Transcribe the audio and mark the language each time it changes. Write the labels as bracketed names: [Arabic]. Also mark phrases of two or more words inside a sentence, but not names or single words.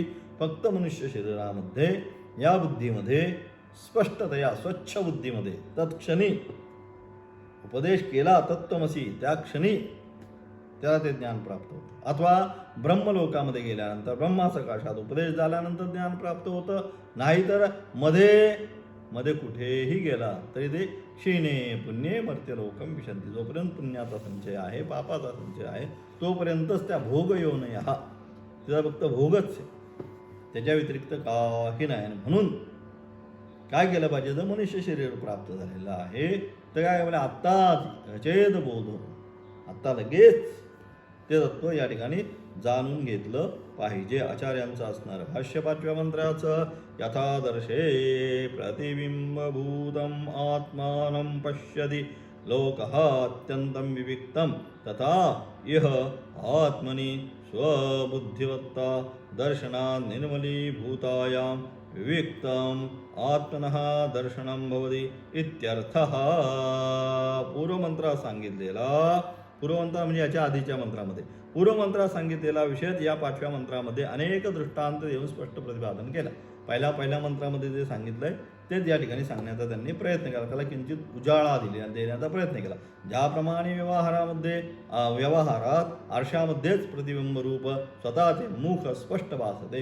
[Marathi] फक्त मनुष्य शरीरामध्ये या बुद्धीमध्ये स्पष्टतया स्वच्छ बुद्धीमध्ये तत्क्षणी उपदेश केला तत्त्वमसी, त्या क्षणी त्याला ते ज्ञान प्राप्त होतं. अथवा ब्रह्मलोकामध्ये गेल्यानंतर ब्रह्मासकाशात उपदेश झाल्यानंतर ज्ञान प्राप्त होतं. नाहीतर मध्ये कुठेही गेला तरी ते [Sanskrit] क्षीणे पुण्ये मर्त्यलोकम विशंती. [Marathi] जोपर्यंत पुण्याचा संचय आहे, पापाचा संचय आहे, तोपर्यंतच त्या भोग येऊ नये. हा तिचा फक्त भोगच आहे, त्याच्या व्यतिरिक्त काही नाही. म्हणून काय केलं पाहिजे, जर मनुष्य शरीर प्राप्त झालेलं आहे तर काय म्हणजे आत्ताच चेत बोध, आत्ता लगेच ते तत्व या ठिकाणी जाणून घेतलं पाहिजे. आचार्यांचं असणार भाष्य 5व्या मंत्राचं, [Sanskrit] यथादर्शे प्रतिबिंबभूतम आत्मानं पश्यति लोकः अत्यंतं विविक्तं तथा इह आत्मनि स्वबुद्धिवत्ता दर्शनात् निर्मलीभूतायां विविक्तम आत्मनः दर्शनं भवति इत्यर्थः. [Marathi] पूर्वमंत्रात सांगितलेला, पूर्वमंत्र म्हणजे याच्या आधीच्या मंत्रामध्ये पूर्वमंत्रात सांगितलेला विषय या 5व्या मंत्रामध्ये अनेक दृष्टांत देऊन स्पष्ट प्रतिपादन केलं. पहिल्या मंत्रामध्ये जे सांगितलंय तेच या ठिकाणी सांगण्याचा त्यांनी प्रयत्न केला, त्याला किंचित उजाळा देण्याचा प्रयत्न केला. ज्याप्रमाणे व्यवहारात आरशामध्येच प्रतिबिंब रूप स्वतःचे मुख स्पष्ट भासते.